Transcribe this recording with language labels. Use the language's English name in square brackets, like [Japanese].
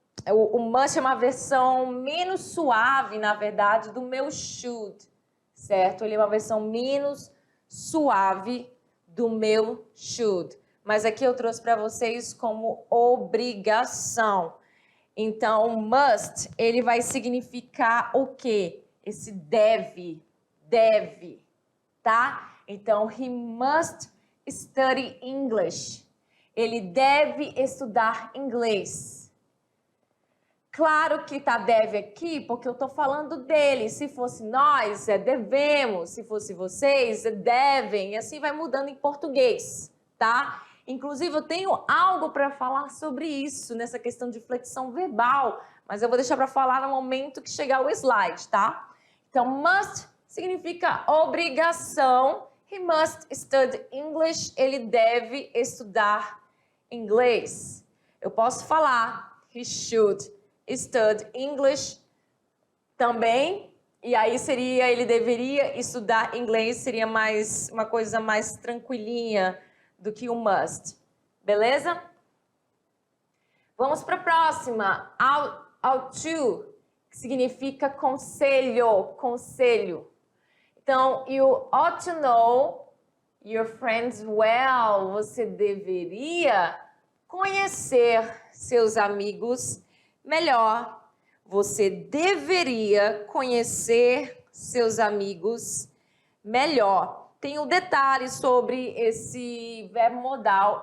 [Portuguese] o must é uma versão menos suave, na verdade, do meu should, certo? Ele é uma versão menos suave do meu should. Mas aqui eu trouxe para vocês como obrigação. Então, must, ele vai significar o quê? Esse deve, tá? [English] Então, he must study English. [Portuguese] Ele deve estudar inglês. Claro que tá deve aqui, porque eu tô falando dele. Se fosse nós, é devemos. Se fosse vocês, é devem. E assim vai mudando em português, tá? Inclusive, eu tenho algo para falar sobre isso, nessa questão de flexão verbal, mas eu vou deixar para falar no momento que chegar o slide, tá? Então, must significa obrigação. [English] He must study English. [Portuguese] Ele deve estudar inglês. Eu posso falar, [English] he should study English [Portuguese] também. E aí seria, ele deveria estudar inglês, seria mais uma coisa mais tranquilinha do que o must, beleza? Vamos para a próxima, ought to, que significa conselho. [English] Então, you ought to know your friends well. [Portuguese] Você deveria conhecer seus amigos melhor. Você deveria conhecer seus amigos melhor. Tem um detalhe sobre esse verbo modal.